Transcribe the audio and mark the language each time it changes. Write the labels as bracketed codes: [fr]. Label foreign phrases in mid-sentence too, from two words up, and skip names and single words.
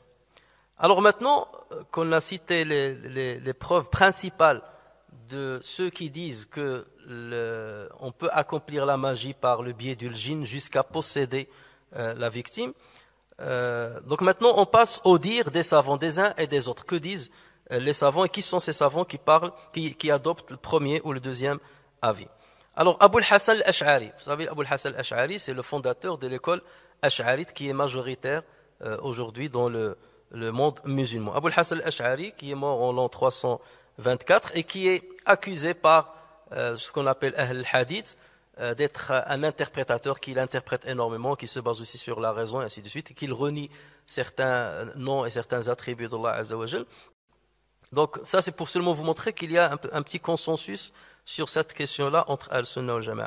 [fr] Alors maintenant qu'on a cité les preuves principales de ceux qui disent que on peut accomplir la magie par le biais du djinn jusqu'à posséder la victime, donc maintenant on passe au dire des savants, des uns et des autres. Que disent les savants et qui sont ces savants qui adoptent le premier ou le deuxième avis? Alors Abu al-Hasan al-Ash'ari, vous savez Abu al-Hasan al-Ash'ari, c'est le fondateur de l'école ash'arite qui est majoritaire aujourd'hui dans le monde musulman. Abu al-Hasan al-Ash'ari qui est mort en l'an 324 et qui est accusé par ce qu'on appelle [ar] أهل الحديث [fr] d'être un interprétateur, qui l'interprète énormément, qui se base aussi sur la raison et ainsi de suite, et qu'il renie certains noms et certains attributs d'Allah [ar] عز وجل. [fr] Donc ça c'est pour seulement vous montrer qu'il y a un petit consensus sur cette question-là entre [ar] السنة والجماعة.